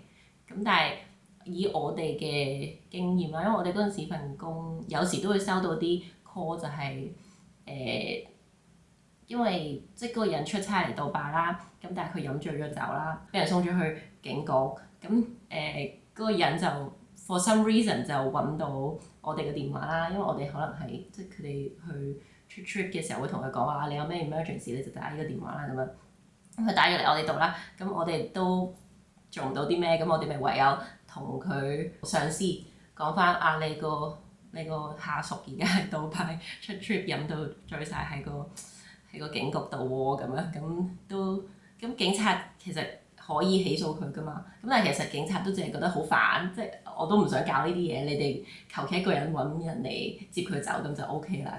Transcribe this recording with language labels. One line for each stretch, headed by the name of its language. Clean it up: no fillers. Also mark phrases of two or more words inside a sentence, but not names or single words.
Cantonese: 咁但係以我哋嘅經驗啦，因為我哋嗰陣時份工有時都會收到啲 call 就係因為即係嗰個人出差嚟杜拜啦，咁但係佢飲醉咗酒啦，俾人送咗去警局，咁嗰個人就
English: for some reason
Cantonese: 就揾到我哋嘅電話啦，因為我哋可能係即係佢哋去出 trip 嘅時候會同佢講話，你有咩 emergency 你就打呢個電話啦咁樣，咁佢打咗嚟我哋度啦，咁我哋都做唔到啲咩，咁我哋咪唯有同佢上司講翻啊，你個下屬而家喺杜拜出 trip 飲到醉晒喺個警局度喎，咁樣咁都咁警察其實可以起訴佢噶嘛，咁但係其實警察都淨係覺得好煩，即係我都唔想搞呢啲嘢，你哋求其一個人揾人嚟接佢走咁就 OK 啦。